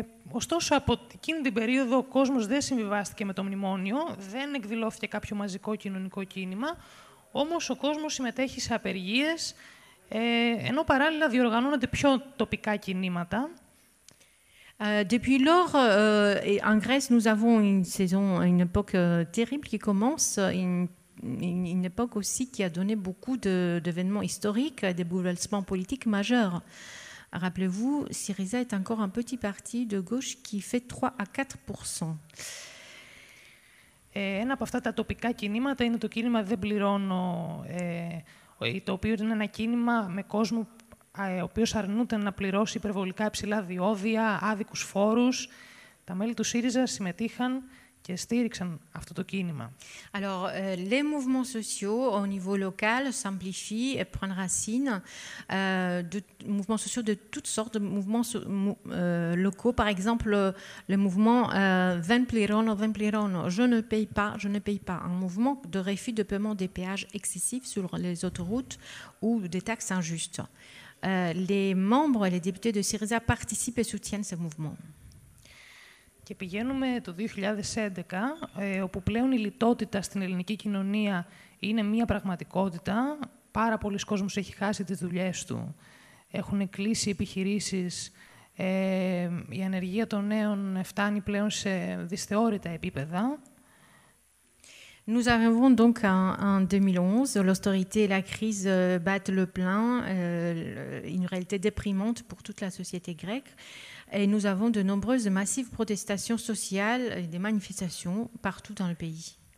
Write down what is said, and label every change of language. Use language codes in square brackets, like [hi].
[el] Ωστόσο, από εκείνη την περίοδο ο κόσμος δεν συμβιβάστηκε με το μνημόνιο, δεν εκδηλώθηκε κάποιο μαζικό κοινωνικό κίνημα, όμως ο κόσμος συμμετέχει σε απεργίες, ενώ παράλληλα διοργανώνονται πιο τοπικά κινήματα. [fr] Depuis lors, en Grèce, nous avons une époque terrible qui commence, une époque aussi qui a donné beaucoup d'événements historiques, des bouleversements politiques majeurs. Rappelez-vous, Syriza est encore un petit parti de gauche qui fait 3 à 4%. [el] Ένα από αυτά τα τοπικά κινήματα είναι το κίνημα «Δεν πληρώνω», το οποίο είναι ένα κίνημα με κόσμο ο οποίος αρνούται να πληρώσει υπερβολικά υψηλά διόδια, άδικους φόρους. Τα μέλη του ΣΥΡΙΖΑ συμμετείχαν και στήριξαν αυτό το κίνημα. [fr] Alors, les mouvements sociaux au niveau local s'amplifient et prennent racine. De mouvements sociaux de toutes sortes, de mouvements locaux. Par exemple, le mouvement [el] «Δεν πληρώνω», [fr] je ne paye pas. Un mouvement de refus de paiement des péages excessifs sur les autoroutes ou des taxes injustes. Les membres et les députés de Syriza participent et soutiennent ce mouvement. [el] Και πηγαίνουμε το 2011, όπου πλέον η λιτότητα στην ελληνική κοινωνία είναι μία πραγματικότητα. Πάρα πολλοί κόσμος έχει χάσει τις δουλειές του, έχουν κλείσει επιχειρήσεις, η ανεργία των νέων φτάνει πλέον σε δυσθεώρητα επίπεδα. [fr] Nous arrivons donc en 2011, l'austérité et la crise battent le plein, une réalité déprimante pour toute la société grecque. Et nous avons de nombreuses massives protestations sociales et des manifestations partout dans le pays.